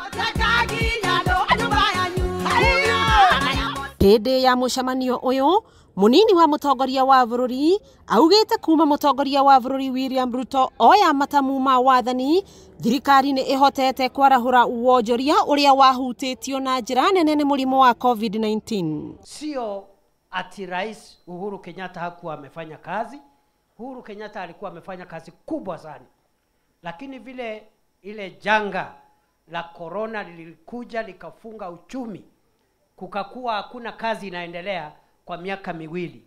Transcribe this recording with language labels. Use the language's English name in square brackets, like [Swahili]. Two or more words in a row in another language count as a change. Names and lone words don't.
[Kikuyu] Hĩndĩ ya mũcemanio ũyũ munini wa mũtongoria wa bũrũri augĩte kuma mũtongoria wa bũrũri William Ruto oya matamu ma wathani thirikari nĩ ihotete kwarahũra wonjoria ũrĩa wahutĩtio na njĩra nene nĩ mũrimũ wa COVID-19. [Swahili] Sio ati Rais Uhuru Kenyatta hakuwa amefanya kazi. Uhuru Kenyatta alikuwa amefanya kazi kubwa sana, lakini vile ile janga la corona lilikuja likafunga uchumi, kukakuwa hakuna kazi inaendelea kwa miaka miwili.